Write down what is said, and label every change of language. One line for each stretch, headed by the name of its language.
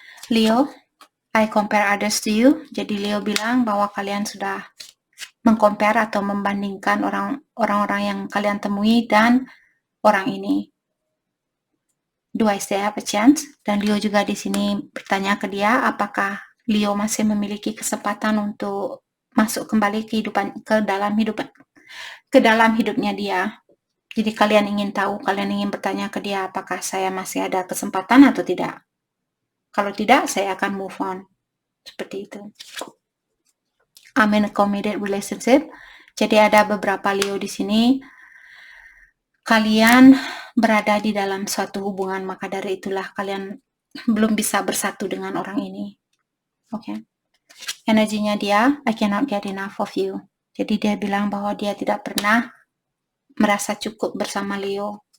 English: Leo, I compare others to you.
Indonesian: Jadi Leo bilang bahwa kalian sudah mengcompare atau membandingkan orang-orang yang kalian temui dan orang ini.
English: Do I still have a chance?
Indonesian: Dan Leo juga di sini bertanya ke dia, apakah Leo masih memiliki kesempatan untuk masuk kembali ke dalam hidupnya dia. Jadi kalian ingin tahu, kalian ingin bertanya ke dia, apakah saya masih ada kesempatan atau tidak? Kalau tidak, saya akan move on. Seperti itu.
English: I'm in a committed relationship.
Indonesian: Jadi ada beberapa Leo di sini. Kalian berada di dalam suatu hubungan, maka dari itulah kalian belum bisa bersatu dengan orang ini. Oke. Energinya dia,
English: I cannot get enough of you.
Indonesian: Jadi dia bilang bahwa dia tidak pernah merasa cukup bersama Leo.